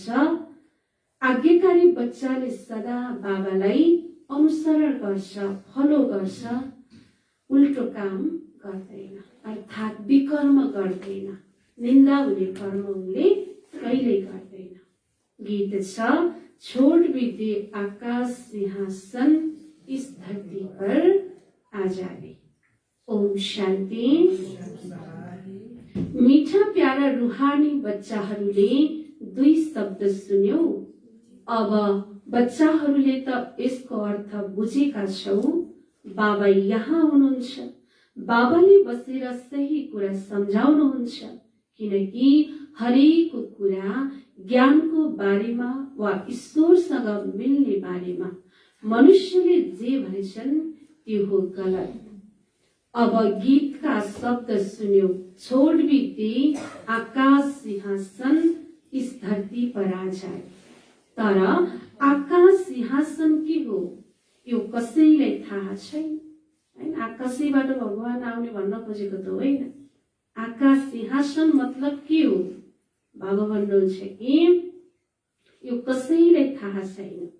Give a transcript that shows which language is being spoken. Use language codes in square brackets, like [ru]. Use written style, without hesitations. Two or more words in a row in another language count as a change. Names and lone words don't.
[ne] आज्ञाकारी बच्चाले सदा बाबालाई अनुसरण गर्छ, फलो गर्छ, उल्टो काम गर्दैन अर्थात् विकर्म गर्दैन। निन्दा हुने कर्म उनले कहिल्यै गर्दैन। गीत छ [hi] छोड़ भी दे आकाश सिंहासन इस धरती पर आ जाए। [ne] ओम शान्ति। [hi] मीठा प्यारा रूहानी [ne] बच्चाहरूले दुई शब्द सुन्यौ। अब बच्चाहरूले त यसको अर्थ बुझेका छौ। बाबा यहाँ हुनुहुन्छ। बाबाले बसेर सही कुरा सम्झाउनुहुन्छ, किनकि हरेक कुरा ज्ञानको बारेमा वा ईश्वरसँग मिल्ने बारेमा मनुष्यले जे भनेछन् त्यो हो गलत। अब गीतका शब्द सुन्यो। [hi] छोड़ भी दे आकाश सिंहासन इस धरती पर आ जाए। [ne] तर आकाश सिंहासन के हो यो कसैलाई थाहा छैन हैन। आकाशैबाट भगवान आउने भन्न खोजेको त होइन। आकाश सिंहासन मतलब के हो? बाबा भन्नुहुन्छ कि यो कसैलाई थाहा छैन।